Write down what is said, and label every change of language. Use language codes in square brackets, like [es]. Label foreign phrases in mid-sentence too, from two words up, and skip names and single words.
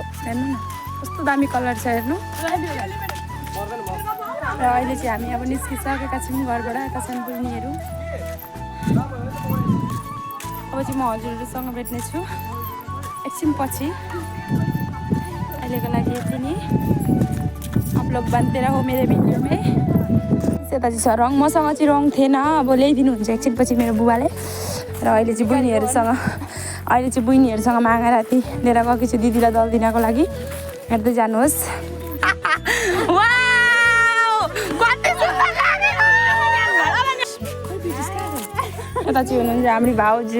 [ne] हेर्नु न कस्तो दामी कलर छ हेर्नु। र अहिले चाहिँ हामी अब निस्किसकेका छौँ घरबाट। यता छन् बुइनीहरू। अब चाहिँ म हजुरहरूसँग भेट्नेछु एकछिन पछि। अहिलेको लागि यति नै। [hi] आप लोग बनते रहो मेरे भिडियो में। [ne] यता चाहिँ छ रङ, मसँग चाहिँ रङ थिएन, अब ल्याइदिनुहुन्छ एकछिन पछि मेरो बुबाले। र अहिले चाहिँ बुइनीहरूसँग मागेर राति लिएर गएको छु दिदीलाई दल दिनको लागि। हेर्दै जानुहोस्। यता चाहिँ हुनुहुन्छ हाम्रो भाउजू।